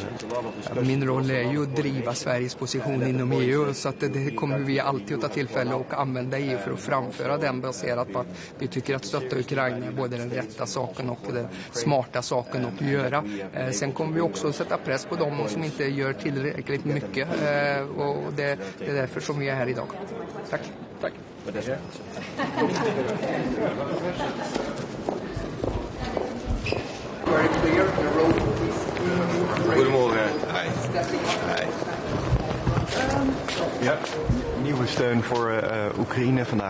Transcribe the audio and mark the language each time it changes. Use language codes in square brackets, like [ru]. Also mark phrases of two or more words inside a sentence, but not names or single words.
[sv] Min roll är ju att driva Sveriges position inom EU, så att det kommer vi alltid att ta tillfälle och använda EU för att framföra den, baserat på att vi tycker att stötta Ukraina är både den rätta saken och den smarta saken att göra. Sen kommer vi också sätta press på dem som inte gör tillräckligt mycket, och det är därför som vi är här idag. Tack. Tack. [nl] Goedemorgen. [en] Hi. [nl] Ja, nieuwe steun voor Oekraïne vandaag.